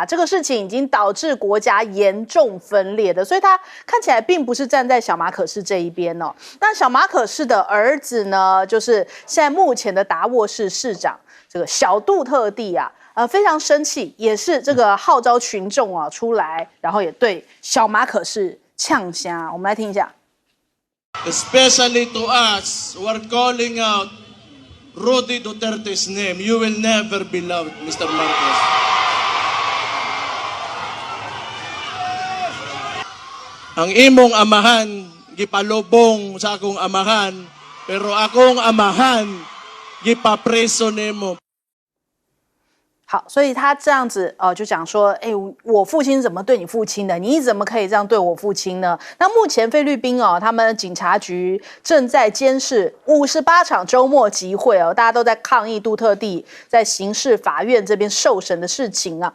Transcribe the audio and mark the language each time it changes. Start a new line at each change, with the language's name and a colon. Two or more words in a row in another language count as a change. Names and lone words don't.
Chinese: 这个事情已经导致国家严重分裂的，所以他看起来并不是站在小马可仕这一边哦。那小马可仕的儿子呢，就是现在目前的达沃市市长这个小杜特地啊。非常生气，也是这个号召群众啊出来，然后也对小马可仕呛虾。我们来听一下。
English: Especially to us who are calling out Rudy Duterte's name, you will never be loved, Mr. Marcos.
Cebuano: Ang imong amahan gipalubong sa akong amahan, pero akong amahan gipapreso nimo.
Chinese: 好，所以他这样子就讲说，我父亲怎么对你父亲的？你怎么可以这样对我父亲呢？那目前菲律宾他们警察局正在监视58场周末集会大家都在抗议杜特地在刑事法院这边受审的事情啊。